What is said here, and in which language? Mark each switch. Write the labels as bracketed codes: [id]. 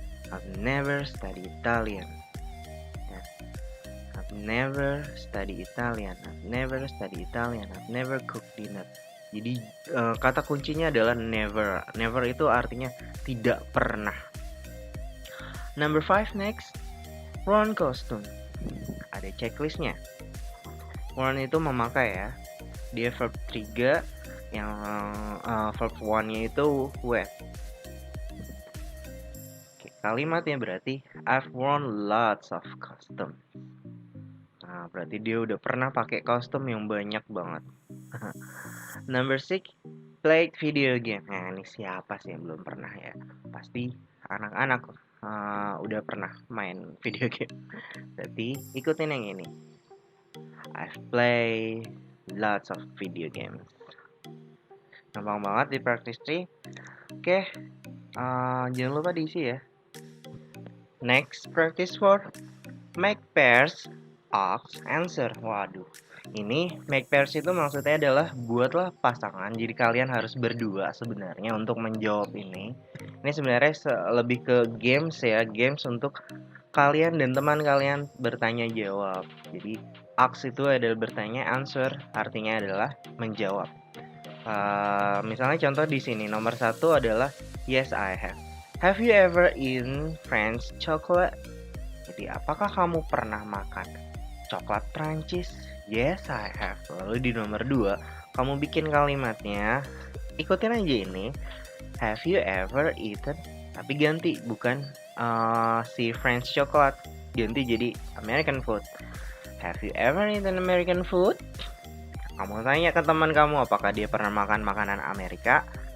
[en] I've never studied Italian. I've never studied Italian. I've never studied Italian. I've never cooked dinner. [id] Jadi kata kuncinya adalah never. Never itu artinya tidak pernah. [en] Number 5 next. Worn costume. Ada checklistnya. [id] Worn itu memakai ya. Dia verb 3, yang verb 1-nya itu wear. Kalimatnya berarti [en] I've worn lots of costume. [id] Nah, berarti dia udah pernah pakai kostum yang banyak banget. [en] Number 6, played video game. [id] Nah, ini siapa sih yang belum pernah ya? Pasti anak-anak udah pernah main video game. Berarti ikutin yang ini. [en] I've played lots of video games. [id] Gampang banget di practice 3. Oke, jangan lupa diisi ya. [en] Next, practice 4. Make pairs, ask, answer. [id] Waduh, ini make pairs itu maksudnya adalah buatlah pasangan. Jadi kalian harus berdua sebenarnya untuk menjawab ini. Ini sebenarnya lebih ke games ya. Games untuk kalian dan teman kalian bertanya jawab. Jadi ask itu adalah bertanya, answer artinya adalah menjawab. Misalnya contoh di sini nomor 1 adalah [en] yes I have. Have you ever eaten French chocolate? [id] Jadi apakah kamu pernah makan coklat Prancis? [en] Yes I have. [id] Lalu di nomor 2 kamu bikin kalimatnya, ikutin aja ini. [en] Have you ever eaten? [id] Tapi ganti, bukan si [en] French chocolate, [id] ganti jadi American food. [en] Have you ever eaten American food? [id] Kamu tanya ke teman kamu apakah dia pernah makan makanan Amerika.